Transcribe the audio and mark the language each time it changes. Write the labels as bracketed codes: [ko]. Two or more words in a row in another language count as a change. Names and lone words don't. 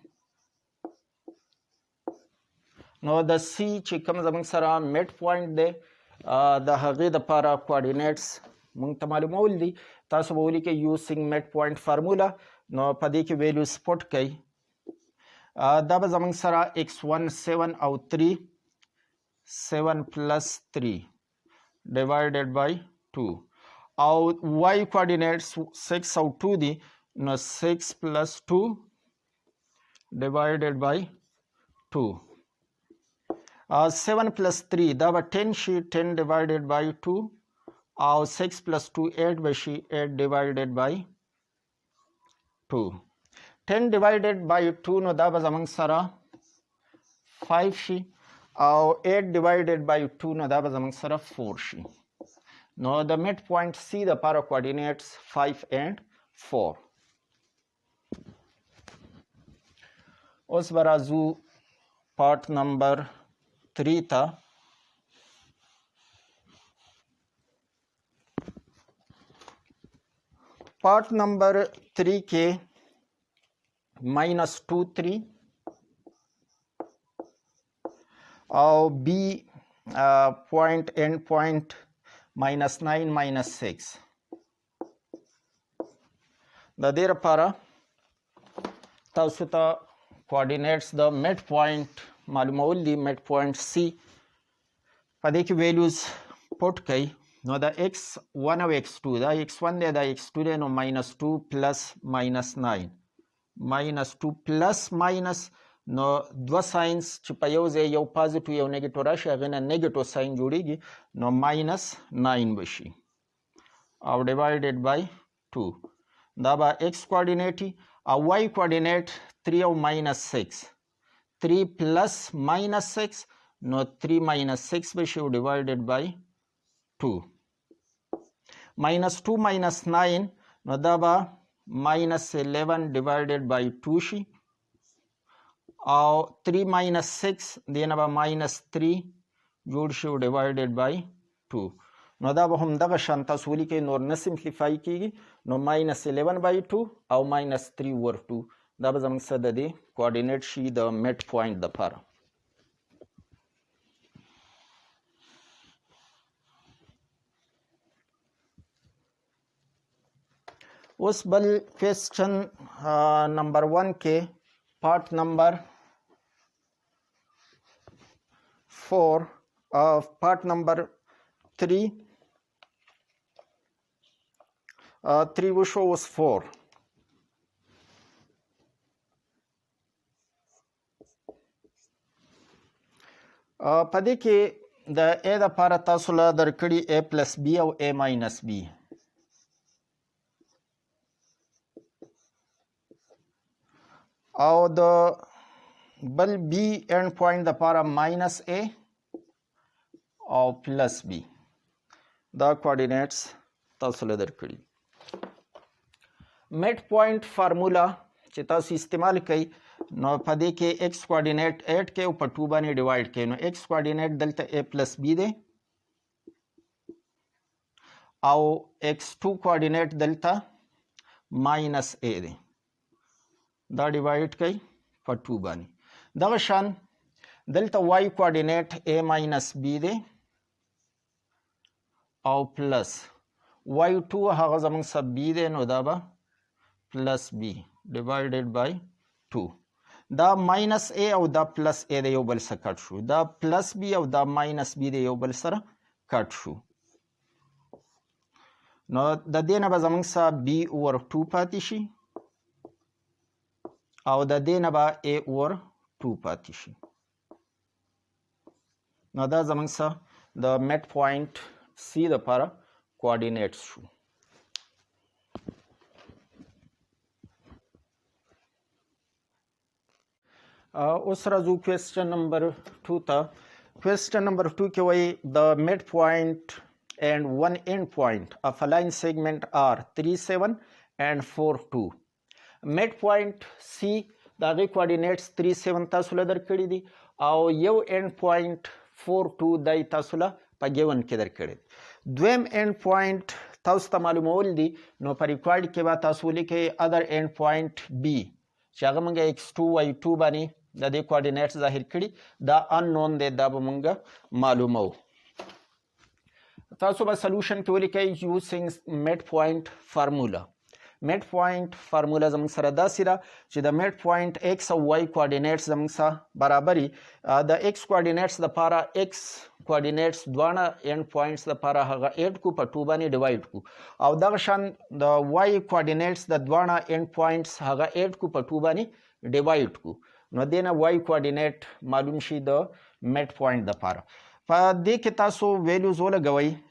[ps] نو د سی چې کوم زموږ سره [en] mid point [ps] دی د هغې دپاره کوارډینیټس موږ ته معلومول دي. تاسو به ولیکئ [en] using mid point formula, [ps] نو په دې کې ویلیوز پټ کوئ. دا به زمونږ سره x1 7 او 3 [en] 7 plus 3 divided by 2 [ps] او [en] y coordinates [ps] 6 او 2 دي نو [en] 6 plus 2 divided by 2 7 plus 3 [ps] دا به 10 شي [en] 10 divided by 2 [ps] او [en] 6 plus 2 [ps] 8 به شي [en] 8 divided by 2 10 divided by 2 [ps] نو دا به زمونږ سره 5 شي او [en] 8 divided by 2 [ps] نو دا به زمونږ سره 4 شي نو د [en] mid point [ps] C د لپاره [en] coordinates 5 and 4 [ps] اوس به راځو [en] part number 3 [ps] ته [en] part number 3 [ps] کې [en] minus 2 3 [ps] او [en] B point end point minus 9 minus 6 [ps] د دې لپاره تاسو ته coordinates د mid point معلومول دي [en] mid point C [ps] په دې کې [en] values put [ps] کړئ نو دا x1 او x2 دا x1 دی دا x2 دی نو [en] minus 2 plus minus 9 minus 2 plus minus [ps] نو دو ساينس چې په یو ځای یو پازیټیو یو نیگیټیو راشي هغه نه [en] negative sign [ps] جوړیږي نو [en] minus 9 [ps] بشي او [en] divided by 2 [ps] دا به [en] x coordinate [ps] او [en] y coordinate 3 [ps] او [en] minus 6 3 plus minus 6 [ps] نو [en] 3 minus 6 [ps] بشي او [en] divided by 2 minus 2 minus 9 [ps] نو دا به [en] minus 11 divided by 2 [ps] شي او [en] 3 minus 6 [ps] دینه به [en] minus 3 [ps] جوړ شي او [en] divided by 2 [ps] نو دا به هم دغه شان تاسو ولیکئ نور نه سمپلیفای کیږي نو [en] minus 11 by 2 [ps] او [en] minus 3 over 2 [ps] دا به زموږ سره د دې کوارډینیټ شي د [en] mid point [ps] دپاره اوس بل [en] question number 1 [ps] کې [en] part number [ps] 4 [en] part number 3 [ps] 3 وشو اوس 4 په دې کې د a دپاره تاسو له درکړي [en] a plus b [ps] او [en] a minus b [ps] او د بل b [en] end point [ps] دپاره [en] minus a [ps] او [en] plus b [ps] دا کوارډینیټس تاسو له درکړي [en] mid point formula [ps] چې تاسو استعمال کړئ نو په دې کې [en] x coordinate [ps] 8 کې او په 2 باندې ډیوایډ کړئ نو [en] x coordinate [ps] دلته [en] a plus b [ps] دی او [en] x2 coordinate [ps] دلته [en] minus a [ps] دی دا ډیوایډ کړئ په 2 باندې دغه شان دلته [en] y coordinate a minus b [ps] دی او [en] plus y2 [ps] هغه زموږ سره b دی نو دا به [en] plus b divided by 2 [ps] دا [en] minus a [ps] او دا [en] plus a [ps] د یو بل سره کټ شو دا [en] plus b [ps] او دا [en] minus b [ps] د یو بل سره کټ شو نو د دې نه به زموږ سره [en] b over 2 [ps] پاتې شي او د دې نه به [en] a over 2 [ps] پاتې شي نو دا زموږ سره د [en] mid point C [ps] دپاره کوارډینیټس شو اوس راځو [en] question number 2 [ps] ته [en] question number 2 [ps] کې وایي [en] the midpoint and one end point of a line segment are 3 7 and 4 2 midpoint C [ps] د هغې کوارډینیټس 3 7 تاسو له درکړي دي او یو [en] end point 4 2 [ps] دی تاسو له په ګیون کې درکړي دویم [en] end point [ps] تاسو ته معلومول دي نو په ریکارډ کې به تاسو ولیکئ [en] other end point B [ps] چې هغه موږ [en] x2 y2 [ps] باندې د دې کوارډینیټس ظاهر کړي دا unknown دی دا به موږ معلومو تاسو به سلوشن کې ولیکئ [en] using midpoint formula midpoint formula [ps] زموږ سره داسې ده چې د [en] midpoint [ps] ایکس او واي کوارډینیټس زموږ سره برابري د [en] x coordinates [ps] لپاره [en] x coordinates [ps] دواړه [en] end points [ps] لپاره هغه 8 کو په 2 باندې ډیوایډ کو او دغه شان د [en] y coordinates [ps] د دواړه [en] end points [ps] هغه 8 کو په 2 باندې ډیوایډ کو نو دینه [en] y coordinate [ps] معلوم شي د [en] mid point [ps] لپاره په دې کې تاسو ویلیوز ولګوئ